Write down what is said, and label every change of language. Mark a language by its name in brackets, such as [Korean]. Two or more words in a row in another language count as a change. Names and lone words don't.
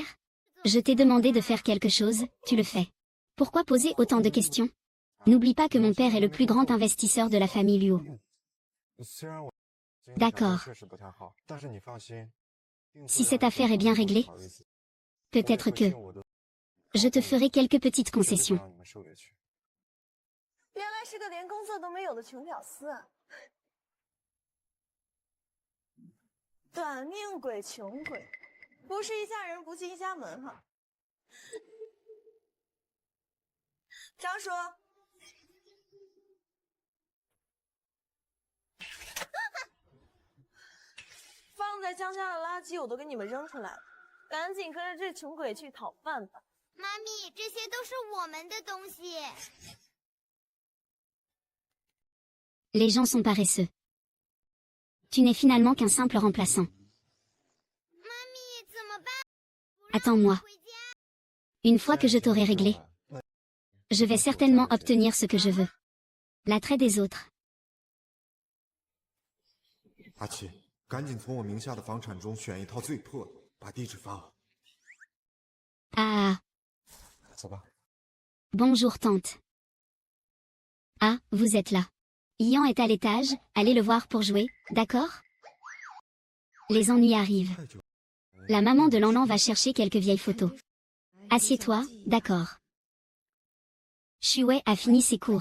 [French] Je t'ai demandé de faire quelque chose, tu le fais. Pourquoi poser autant de questions? N'oublie pas que mon père est le plus grand investisseur de la famille Luo. D'accord. Si cette affaire est bien réglée, peut-être que je te ferai quelques petites concessions. [Chinese] 原来是个连工作都没有的穷屌丝啊！短命鬼，穷鬼，不是一家人不进一家门哈。张叔，放在江家的垃圾我都给你们扔出来了，赶紧跟着这穷鬼去讨饭吧。妈咪，这些都是我们的东西。 [French] Les gens sont paresseux. Tu n'es finalement qu'un simple remplaçant. Attends-moi. Une fois que je t'aurai réglé, je vais certainement obtenir ce que je veux. L'attrait des autres. [Chinese] 阿奇，赶紧从我名下的房产中选一套最破的，把地址发我。 Ah. 走吧。 [French] Bonjour tante. Ah, vous êtes là. Yan est à l'étage, allez le voir pour jouer, d'accord? Les ennuis arrivent. La maman de Lanlan va chercher quelques vieilles photos. Assieds-toi, d'accord. Shuwei a fini ses cours.